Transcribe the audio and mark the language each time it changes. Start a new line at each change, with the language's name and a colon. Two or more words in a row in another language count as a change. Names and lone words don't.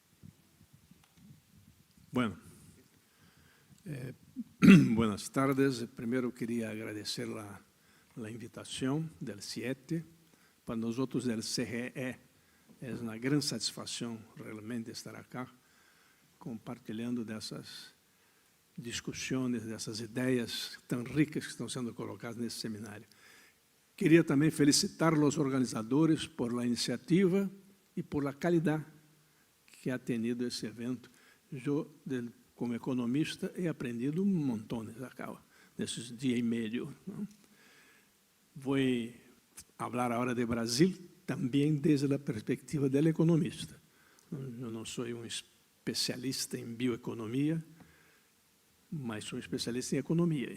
Spanish: Bueno, buenas tardes. Primero quería agradecer la invitación del CIECTI. Para nosotros del CGE es una gran satisfacción realmente estar acá
Portuguese: compartilhando dessas discussões, dessas ideias tão ricas que estão sendo colocadas nesse seminário. Queria também felicitar os organizadores
Spanish: por la iniciativa
Portuguese: e por la qualidade que
Spanish: ha tenido
Portuguese: esse evento. Eu,
Spanish: como economista, he aprendido montones acá,
Portuguese: nesses dias e meio. Vou falar agora de Brasil, também desde a perspectiva do economista. Eu não sou especialista em bioeconomia, mas sou especialista em economia.